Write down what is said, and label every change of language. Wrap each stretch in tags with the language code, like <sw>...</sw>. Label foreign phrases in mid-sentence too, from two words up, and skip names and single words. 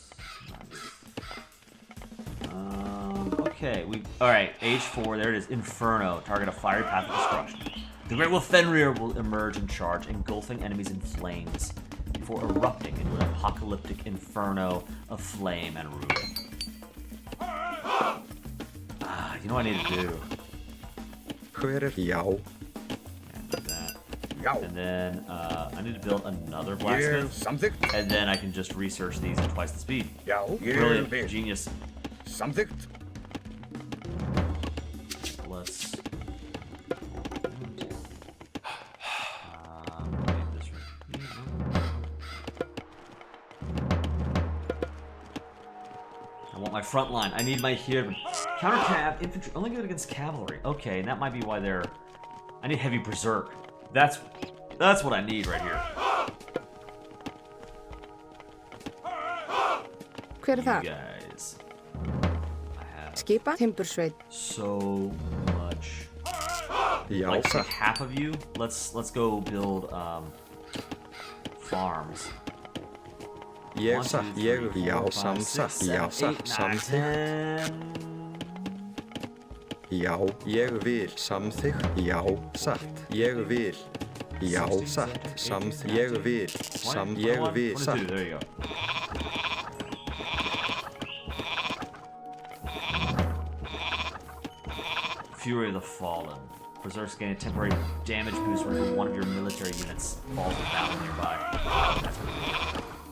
<en>Okay, alright, age 4, there it is. Inferno. Target a fiery path of destruction. The Great Wolf Fenrir will emerge and charge, engulfing enemies in flames before erupting into an apocalyptic inferno of flame and ruin. You know what I need to do?</en> <is>Hver já?</is> <en>And do that.</en> <is>Já.</is> <en>And then I need to build another</en> <is>Ég</is> <en>blacksmith.</en> <is>samþykkt.</is> <en>And then I can just research these at twice the speed.</en> <is>Já. Ég</is> <en>Brilliant.</en> <is>vil.</is> <en>Genius.</en> <is>Samþykkt.</is> <en>Let's... this I want my front line. I need my here. Counter cav, infantry, only good against cavalry. Okay, and that might be why they're... I need heavy berserk. That's what I need right here.</en> <is>Hver</is> <en>You</en> <is>það?</is> <en>guys. I have</en> <is>Skipa? Timbursveit.</is> <en>so much.</en> <is>Já,</is> <en>Like</en> <is>satt.</is> <en>half of you. Let's go build farms.</en> <is>Ég</is> <en>1, 2,</en> <is>satt.</is> <en>3,</en> <is>Ég</is> <en>4,</en> <is>já,</is> <en>5,</en> <is>samsatt.</is> <en>6,</en> <is>Já,</is> <en>7, 8,</en> <is>satt.</is> <en>9,</en> <is>Samþykkt.</is> <en>10.</en> <is>Já, ég vil. Samþykkt. Já, satt. Ég vil. Já,</is> <en>16,</en> <is>satt.</is> <en>17,</en> <is>Samþykkt.</is> <en>18,</en> <is>Ég</is> <en>19,</en> <is>vil.</is> <en>20,</en> <is>Ég</is> <en>21,</en> <is>vil.</is> <en>22.</en> <is>Satt.</is> <en>There you go. Fury of the Fallen. Berserks gain a temporary damage boost whenever one of your military units falls to battle nearby.</en>